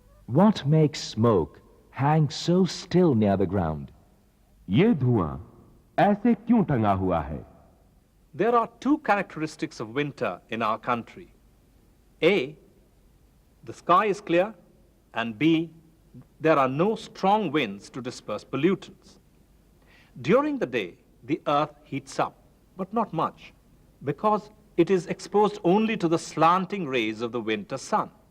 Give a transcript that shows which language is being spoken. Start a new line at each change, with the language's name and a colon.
English: What makes smoke hang so still near the ground?
Hindi: ये धुआं ऐसे क्यों टंगा हुआ है?
English: There are two characteristics of winter in our country. A, the sky is clear, and B, there are no strong winds to disperse pollutants. During the day, the earth heats up, but not much, because it is exposed only to the slanting rays of the winter sun.